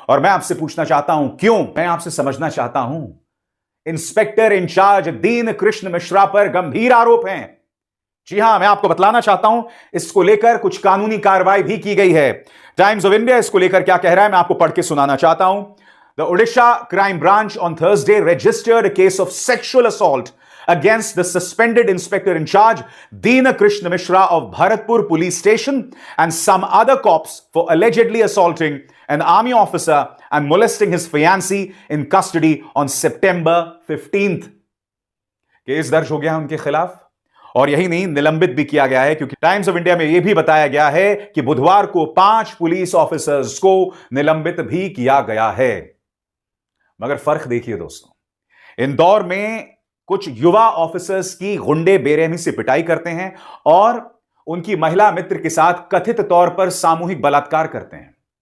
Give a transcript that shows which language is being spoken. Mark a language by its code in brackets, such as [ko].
[hi] और मैं आपसे पूछना चाहता हूं क्यों, मैं आपसे समझना चाहता हूं। इंस्पेक्टर इंचार्ज दीन कृष्ण मिश्रा पर गंभीर आरोप हैं। जी हां, मैं आपको बतलाना चाहता हूं, इसको लेकर कुछ कानूनी कार्रवाई भी की गई है। टाइम्स ऑफ इंडिया इसको लेकर क्या कह रहा है, मैं आपको पढ़ के सुनाना चाहता हूं। [en] The Odisha Crime Branch on Thursday registered a case of sexual assault against the suspended inspector in charge, Deena Krishna Mishra of Bharatpur Police Station, and some other cops for allegedly assaulting an army officer and molesting his fiancée in custody on September 15th. [hi] Case दर्ज हो गया उनके खिलाफ और यही नहीं, निलंबित भी किया गया है, क्योंकि टाइम्स ऑफ इंडिया में यह भी बताया गया है कि बुधवार को 5 पुलिस ऑफिसर्स को निलंबित भी किया गया है। मगर फर्क देखिए दोस्तों, इंदौर में कुछ युवा ऑफिसर्स की गुंडे बेरहमी से पिटाई करते हैं और उनकी महिला मित्र के साथ कथित तौर पर सामूहिक बलात्कार करते हैं।